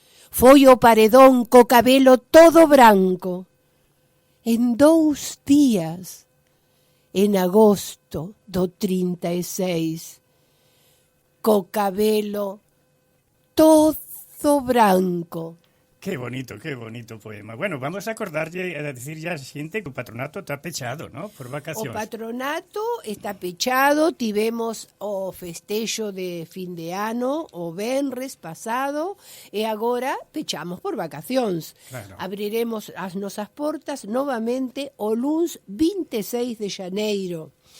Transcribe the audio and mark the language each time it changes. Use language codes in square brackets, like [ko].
[gl] Foi o paredón co cabelo todo branco. En 2 días, en agosto do 36, co cabelo todo branco. [es] Qué bonito poema. [gl] Bueno, vamos a acordarlle a decir ya a xente que o patronato está pechado, ¿no? Por vacacións. O patronato está pechado, tivemos o festexo de fin de ano, o venres pasado, e agora pechamos por vacacións. Claro. Abriremos as nosas portas novamente o luns 26 de xaneiro.